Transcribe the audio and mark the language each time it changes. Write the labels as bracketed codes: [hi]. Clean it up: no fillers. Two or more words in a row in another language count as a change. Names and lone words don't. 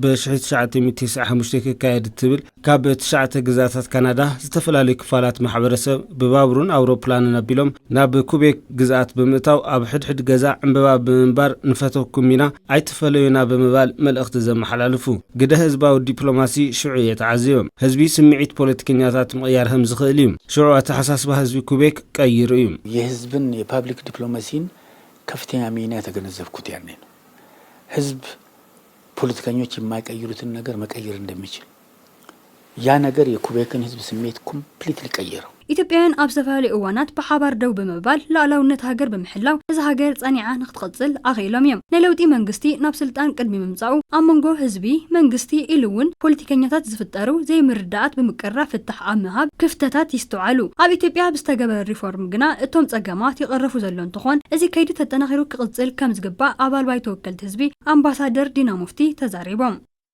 [ti] በ1995 ክካየድ ትብል ካብ 9 ግዛታት ካናዳ ዝተፈላለዩ ክፋላት ማሕበረሰብ ብባቡርን ኣውሮፕላንን ኣቢሎም ናብ ኩቤክ ግዛት ብምእታው ኣብ ሕድሕድ ገዛ ዕምበባ ብምንባር ንፈተኩም ኢና ኣይተፈለዩና ብምባል መልእኽቲ ዘመሓላልፉ ግደ ህዝባዊ ዲፕሎማሲ ሽዑ የተዓዝዮም ህዝቢ ስምዒት ፖለቲከኛታት ምቕያር ከም ዝኽእል እዩ። ሽዑ ኣተሓሳስባ ህዝቢ ኩቤክ ቀይሩ እዩ። [am] የህዝብን የፓብሊክ ዲፕሎማሲን ከፍተኛ ሚና የተገነዘብኩት ያኔ ነው። ህዝብ ፖለቲከኞች የማይቀይሩትን ነገር መቀየር እንደሚችል ያ ነገር የኩቤክን ህዝብ ስሜት ኮምፕሊትሊ ቀየረው። [ti] ኢትዮጵያውያን ኣብ ዝተፈላለዩ እዋናት ብሓባር ደው ብምባል ሉዓላውነት ሃገር ብምሕላው እዚ ሃገር ጸኒዓ ንኽትቐጽል ኣኺሎም እዮም። ናይ ለውጢ መንግስቲ ናብ ስልጣን ቅድሚ ምምጻኡ ኣብ መንጎ ህዝቢ መንግስቲ ኢሉ እውን ፖለቲከኛታት ዝፍጠሩ ዘይምርዳእት ብምቅራብ ፍትሕ ኣብ ምሃብ ክፍተታት ይስተውዓሉ። ኣብ ኢትዮጵያ ብዝተገበረ ሪፎርም ግና እቶም ጸገማት ይቐረፉ ዘሎ እንትኾን እዚ ከይዲ ተጠናኺሩ ክቕጽል ከም ዝግባእ ኣባል ባይቶ ወከልቲ ህዝቢ ኣምባሳደር ዲና ሙፍቲ ተዛሪቦም።